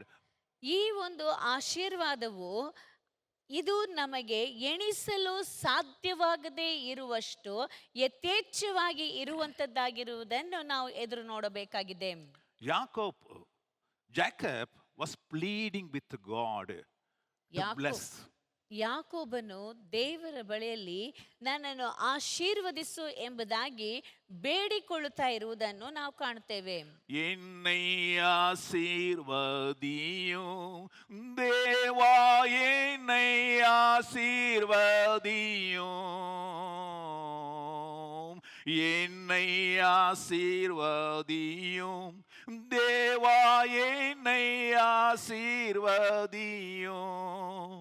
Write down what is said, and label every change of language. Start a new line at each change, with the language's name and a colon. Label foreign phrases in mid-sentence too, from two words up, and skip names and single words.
Kannada: ಈ ಒಂದು ಆಶೀರ್ವಾದವು ಇದು ನಮಗೆ ಎಣಿಸಲು ಸಾಧ್ಯವಾಗದೇ ಇರುವಷ್ಟು ಯಥೇಚ್ಛವಾಗಿ ಇರುವಂಥದ್ದಾಗಿರುವುದನ್ನು ನಾವು ಎದುರು ನೋಡಬೇಕಾಗಿದೆ.
English: Jacob was pleading with God to bless.
Kannada: ಯಾಕೋಬನು ದೇವರ ಬಳಿಯಲ್ಲಿ ನನ್ನನ್ನು ಆಶೀರ್ವದಿಸು ಎಂಬುದಾಗಿ ಬೇಡಿಕೊಳ್ಳುತ್ತಾ ಇರುವುದನ್ನು ನಾವು ಕಾಣುತ್ತೇವೆ.
Tamil: என்னை ஆசீர்வதியும் தேவா, என்னை ஆசீர்வதியும், என்னை ஆசீர்வதியும் தேவா, என்னை ஆசீர்வதியும்.